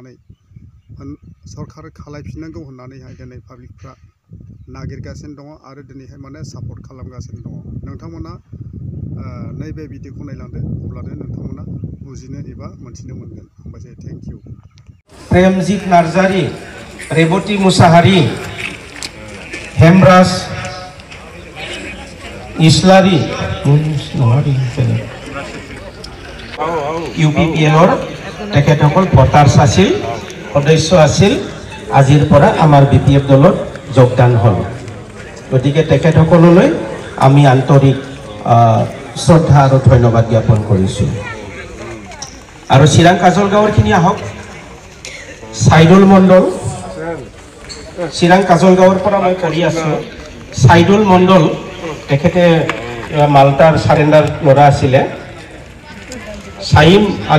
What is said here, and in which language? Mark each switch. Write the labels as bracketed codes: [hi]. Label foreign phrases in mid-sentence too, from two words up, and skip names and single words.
[brx] होननानैहाय दिनै पाब्लिकफ्रा नागिरगासिनो दङ आरो दिनैहाय माने सापर्ट खालामगासिनो दङ नोंथांमोना नैबे भिडिअखौ नायलांदो अब्लानो नोंथांमोना बुजिनो एबा मोनथिनो मोनगोन हामबायसै [en] thank you [as] प्रेमजित नार्जारी रेबती मुसाहारी हेमराज इस्लारी ইউপিপিএলৰ তেখেতসকল ভোটাৰ্ছ আছিল সদস্য আছিল আজিৰ পৰা আমাৰ বিপিএফ দলত যোগদান হ'ল গতিকে তেখেতসকললৈ আমি আন্তৰিক শ্ৰদ্ধা আৰু ধন্যবাদ জ্ঞাপন কৰিছোঁ আৰু চিৰাং কাজল গাঁৱৰখিনি আহক সাইদুল মণ্ডল চিৰাং কাজল গাঁৱৰ পৰা মই কৰি আছোঁ সাইদুল মণ্ডল তেখেতে মালটাৰ সাৰেণ্ডাৰ ল'ৰা আছিলে সাইম